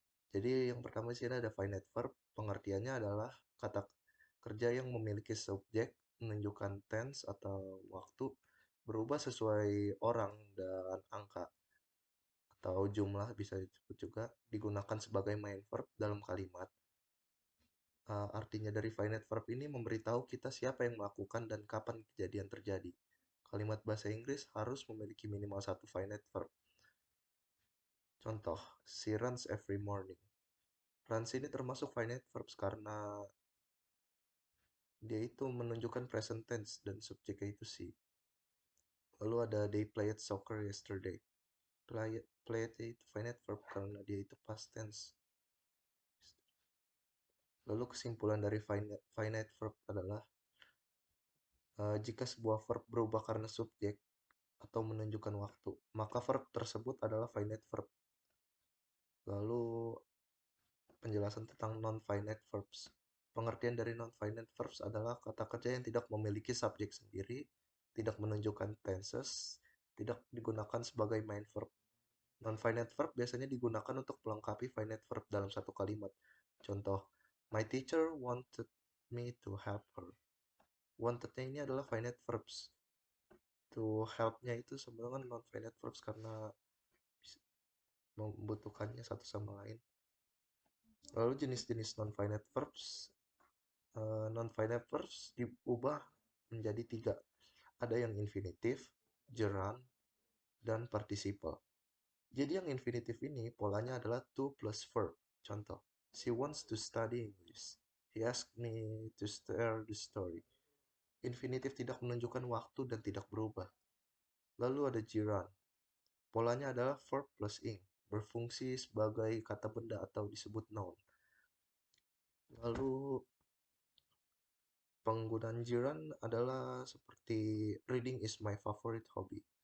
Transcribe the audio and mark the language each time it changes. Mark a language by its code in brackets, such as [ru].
[id] Jadi yang pertama di sini ada finite verb, pengertiannya adalah kata kerja yang memiliki subjek, menunjukkan tense atau waktu, berubah sesuai orang dan angka atau jumlah bisa disebut juga, digunakan sebagai main verb dalam kalimat. Artinya dari finite verb ini memberitahu kita siapa yang melakukan dan kapan kejadian terjadi. Kalimat bahasa Inggris harus memiliki minimal satu finite verb. Contoh, [en] she runs every morning. [id] Runs ini termasuk finite verbs karena dia itu menunjukkan present tense dan subjeknya itu she. Lalu ada [en] they played soccer yesterday. [id] Played itu finite verb karena dia itu past tense. Lalu kesimpulan dari finite verb adalah jika sebuah verb berubah karena subjek atau menunjukkan waktu, maka verb tersebut adalah finite verb. Lalu penjelasan tentang non-finite verbs. Pengertian dari non-finite verbs adalah kata kerja yang tidak memiliki subjek sendiri, tidak menunjukkan tenses, tidak digunakan sebagai main verb. Non-finite verb biasanya digunakan untuk melengkapi finite verb dalam satu kalimat. Contoh, [en] my teacher wanted me to help her. [id] Wanted-nya ini adalah finite verbs. To help-nya itu sebenarnya kan non-finite verbs karena membutuhkannya satu sama lain. Lalu jenis-jenis non-finite verbs. Non-finite verbs diubah menjadi tiga. Ada yang infinitif, gerund, dan participle. Jadi yang infinitif ini polanya adalah to plus verb. Contoh, [en] she wants to study English. He asked me to share the story. [id] Infinitif tidak menunjukkan waktu dan tidak berubah. Lalu ada gerund. Polanya adalah verb plus ing, berfungsi sebagai kata benda atau disebut noun. Lalu penggunaan gerund adalah seperti [en] reading is my favorite hobby.